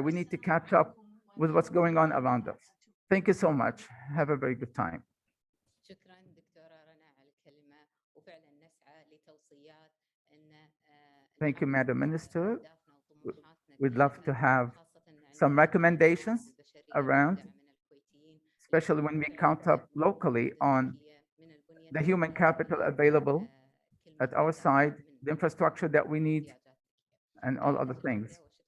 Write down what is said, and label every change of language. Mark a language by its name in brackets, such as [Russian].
[English] We need to catch up with what's going on around us. Thank you so much. Have a very good time. [Arabic] شكرا دكتورة رنا على الكلمة، وفعلا نسعى لتوصيات ان [English] Thank you, Madam Minister. We'd love to have some recommendations around, especially when we count up locally on the human capital available at our side, the infrastructure that we need, and all other things.